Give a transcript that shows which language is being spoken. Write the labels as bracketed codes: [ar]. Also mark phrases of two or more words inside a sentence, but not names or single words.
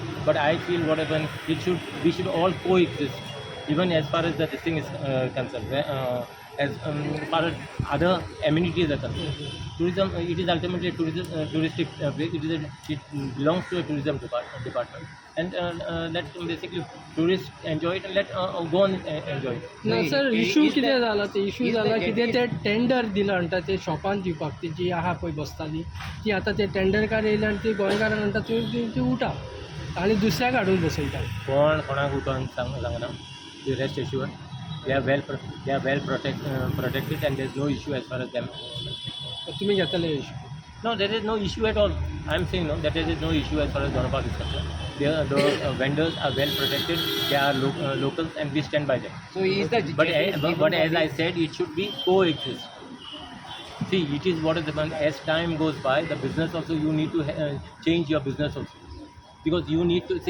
[en] But I feel whatever we should all coexist, even as far as the this thing is concerned. as far as other amenities are concerned. Tourism, it is ultimately a touristic place. It belongs to a tourism department, and let basically tourists enjoy it and let go on enjoy it. [kok] ना [en] So, [kok] सर [en] is इशू the- [kok] कितें जाला ते इशू [en] is the [kok] जाला [en] jetty- [kok] कितें ते टेंडर दिला म्हणटा ते शॉपान दिवपाक ती जी आहा पळय बसताली ती आतां ते टेंडरकार येयले आनी ती गोंयकारांक म्हणटा ती उठा आनी दुसऱ्याक हाडून बसयता कोणाक उठोवन सांगना. [en] The rest assured, they are well protected, and there is no issue as far as them. [kok] तुमी घेतले इशू [en] No, there is no issue at all. I am saying no, that there is no issue as far as Donapark is concerned. The vendors are well protected. They are locals, and we stand by them. So is the But, jetty is given but by as the- I said, it should be coexist. See, it is what is the point. As time goes by, the business also you need to change your business also, because you need to say.